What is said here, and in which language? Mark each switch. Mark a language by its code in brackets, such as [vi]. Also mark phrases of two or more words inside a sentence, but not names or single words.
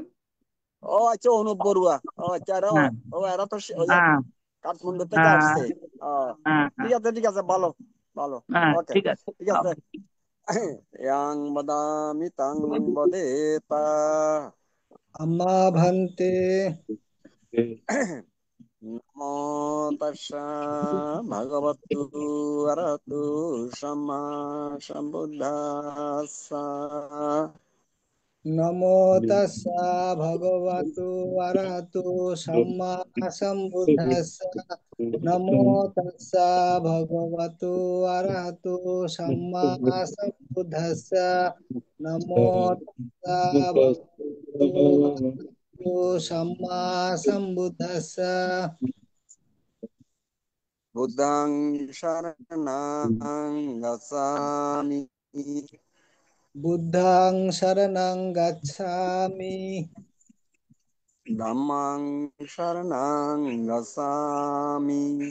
[bn] ও আচ্ছা, অনুপ বড়ুয়া। ও আচ্ছা, হ্যাঁ, এরা তো ওই হ্যাঁ, কাঠমান্ডু থেকে হ্যাঁ, আসছে। ও হ্যাঁ, হ্যাঁ, ঠিক আছে, ভালো ভালো। হ্যাঁ, ওকে, ঠিক আছে। ঠিক আছে। yang badami tang bodeta [pi] আম্মা ভান্তে। namo tassa bhagavato arahato samma sambuddhassa নমো তাস্সা ভগবতু আরহাতু সাম্মা সম্বুদ্ধাস্সা। নমো তাস্সা ভগবতু আরহাতু সাম্মা সম্বুদ্ধাস্সা। নমো তাস্সা ভগবতু আরহাতু সাম্মা সম্বুদ্ধাস্সা। buddhang saranang gacchami বুদ্ধাং শরণং গচ্ছামি। dhammang saranang gacchami